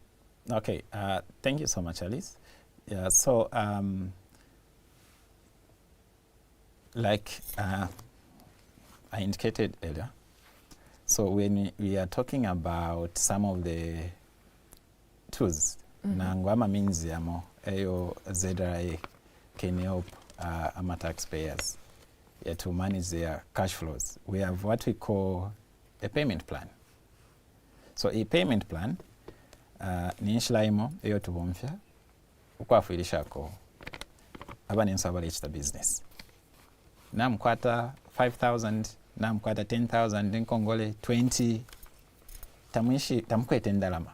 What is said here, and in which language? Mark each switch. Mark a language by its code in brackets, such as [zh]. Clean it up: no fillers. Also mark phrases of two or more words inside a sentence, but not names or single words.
[en] Okay, thank you so much, Alice. Yeah, so like I indicated earlier, so when we are talking about some of the tools, [bem] nangwama means yamo eyo [en] ZRA can help taxpayers to manage their cash flows. We have what we call a payment plan. So a payment plan [bem] ni nshiraimo eyo tubomfya ukwafirishako abanenso abalechita business. Namkwata 5,000, namkwata 10,000 nkongole 20 tamkwete ndalama.